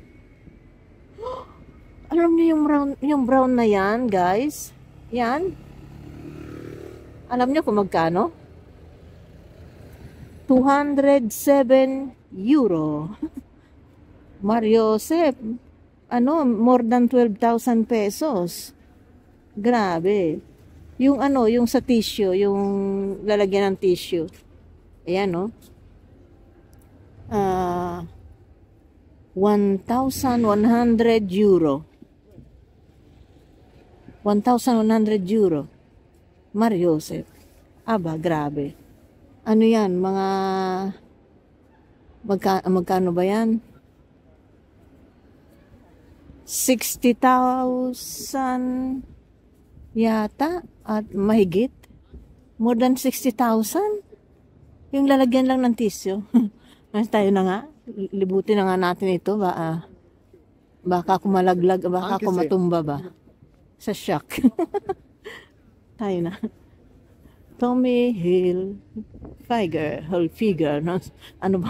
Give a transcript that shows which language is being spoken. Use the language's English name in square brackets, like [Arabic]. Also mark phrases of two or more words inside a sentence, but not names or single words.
[Filipino] Alam niyo yung brown na yan, guys? Yan. Alam niyo kung magkano? 207 euro. Mario Josep, ano, [English] more than 12,000 pesos. [Filipino] Grabe. Yung ano, yung sa tissue, yung lalagyan ng tissue. Ayan, no? 1,100 euro. 1,100 euro. Mario Josep. Aba, grabe. Ano yan? Magkano ba yan? 60,000 yata at mahigit. [English] More than 60,000. [Filipino] Yung lalagyan lang ng tissue. Mas tayo na nga. Libutin na nga natin ito. Baka kumalaglag, baka kumatumba ba. Sa shock. Tayo na. Tommy Hilfiger. No? Ano ba?